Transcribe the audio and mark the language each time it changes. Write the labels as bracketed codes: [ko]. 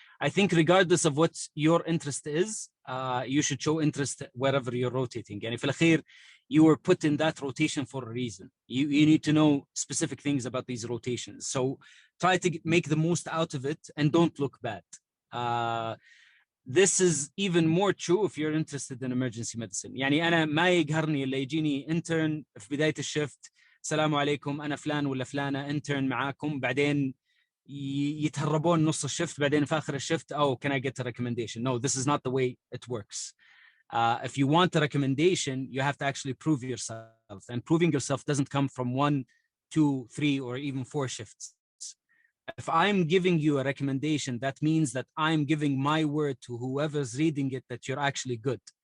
[en] I think regardless of what your interest is, you should show interest wherever you're rotating. And if you were put in that rotation for a reason. You need to know specific things about these rotations. So try to make the most out of it and don't look bad. This is even more true if you're interested in emergency medicine. [ar] يعني أنا ما يقهرني اللي يجيني intern في بداية الشفت, السلام عليكم أنا فلان ولا فلانة intern معاكم, بعدين يتهربون نص الشفت, بعدين في آخر الشفت oh can I get a recommendation? [en] No, this is not the way it works. If you want a recommendation, you have to actually prove yourself, and proving yourself doesn't come from 1, 2, 3, or even 4 shifts. If I'm giving you a recommendation, that means that I'm giving my word to whoever's reading it that you're actually good.